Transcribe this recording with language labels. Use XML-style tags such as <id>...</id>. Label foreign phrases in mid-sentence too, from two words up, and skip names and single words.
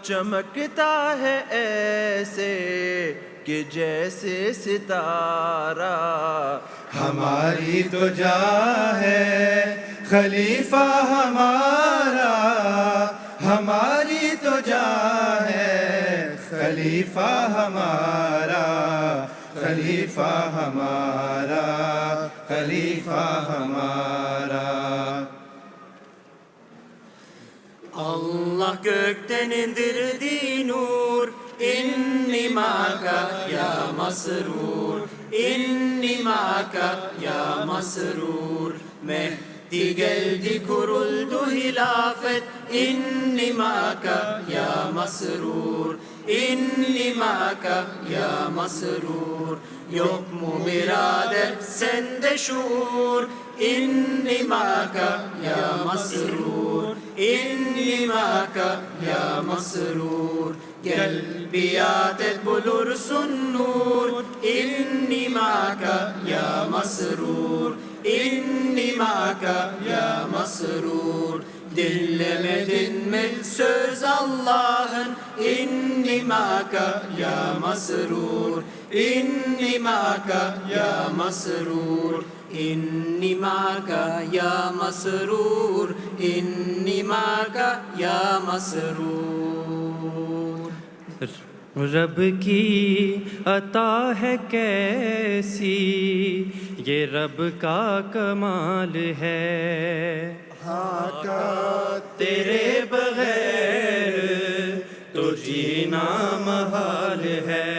<ur>چمکتا ہے ایسے کہ جیسے ستارہ، ہماری تو جان ہے خلیفہ ہمارا، ہماری تو جان ہے خلیفہ ہمارا، خلیفہ ہمارا، خلیفہ ہمارا.</ur> <tr>Allah gökten indirdi nur,</tr> <ar>إني معك يا مسرور، إني معك يا مسرور.</ar> <tr>Mehdi geldi kuruldu hilafet,</tr> <ar>إني معك يا مسرور، إني معك يا مسرور.</ar> <tr>Yok mu birader sende şuur,</tr> <ar>إني معك يا مسرور، إني معك يا مسرور.</ar> <tr>Gel biat et bulursun nur,</tr> <ar>إني معك يا مسرور، إني معك يا مسرور.</ar> <tr>Dinlemedin mi söz Allah'ın,</tr> <ar>إني معك يا مسرور، إني معك يا مسرور. إني معك يا مسرور، إني معك يا مسرور.</ar> <ur>رب کی عطا ہے کیسی یہ رب کا کمال ہے، آقا تیرے بغیر تو جینا محال ہے.</ur>